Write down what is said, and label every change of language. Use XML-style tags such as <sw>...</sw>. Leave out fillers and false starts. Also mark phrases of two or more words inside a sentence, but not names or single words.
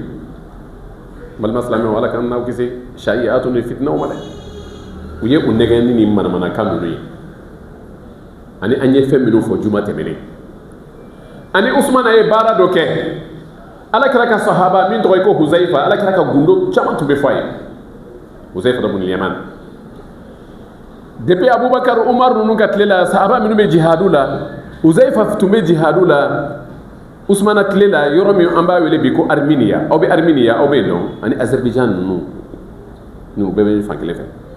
<bm>balima silamɛw ala k'an n'aw kisi sariyatu ni fitinaw ma dɛ u ye u nɛgɛnni ni manamanakan ninnu ye ani an ye fɛn minnu fɔ juma tɛmɛnen ani Usmana ye baara dɔ kɛ ala kira ka sahaba min tɔgɔ ye ko Huzaifa ala kira ka gundo caman tun bɛ fɔ a ye Huzaifa ibn al-Yaman depuis Abubakar Umar ninnu ka tile la sahaba minnu bɛ jihadu la Huzaifa tun bɛ jihadu la Usmana tile la yɔrɔ min an b'a wele bi ko Armenia aw bɛ Armenia aw bɛ yen nɔ ani Azerbaijan ninnu ninnu bɛɛ bɛ fan kelen fɛ</bm>